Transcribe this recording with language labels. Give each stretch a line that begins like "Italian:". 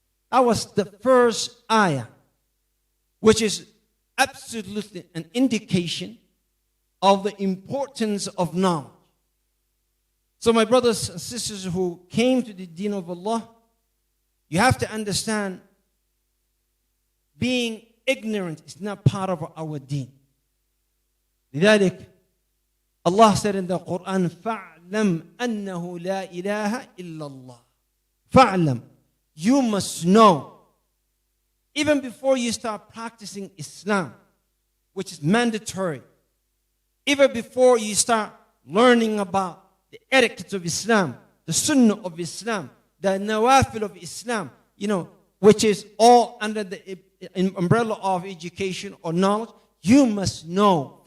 English: That was the first ayah, which is absolutely an indication of the importance of knowledge. So my brothers and sisters who came to the deen of Allah, you have to understand being ignorant is not part of our deen.
Arabic: لذلك
English: Allah said in the Quran,
Arabic: فَاعْلَمْ أَنَّهُ لَا إِلَهَ إِلَّا اللَّهِ. فَاعْلَمْ,
English: you must know. Even before you start practicing Islam, which is mandatory, even before you start learning about the etiquette of Islam, the sunnah of Islam, the nawafil of Islam, which is all under the umbrella of education or knowledge, you must know.